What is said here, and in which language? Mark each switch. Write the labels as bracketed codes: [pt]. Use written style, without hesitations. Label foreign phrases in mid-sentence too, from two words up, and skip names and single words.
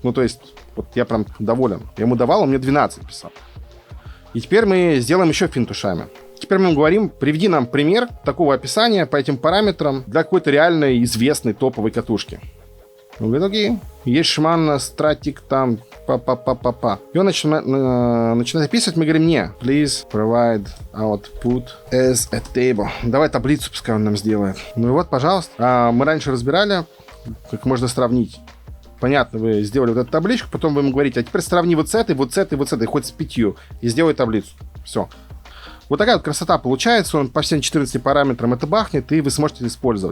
[ru] То есть, вот я прям доволен. Я ему давал, он мне 12 писал. И теперь мы сделаем еще финтушами. Теперь мы ему говорим, приведи нам пример такого описания по этим параметрам для какой-то реальной известной топовой катушки. Он говорит, окей, есть Shimano Stratic там, па-па-па-па-па. И он начинает описывать, мы говорим, не, [en] please provide output as a table. [ru] Давай таблицу, пускай он нам сделает. И вот, пожалуйста. Мы раньше разбирали, как можно сравнить. Понятно, вы сделали вот эту табличку, потом вы ему говорите, а теперь сравни вот с этой, хоть с 5, и сделай таблицу. Все. Вот такая вот красота получается, он по всем 14 параметрам это бахнет, и вы сможете это использовать.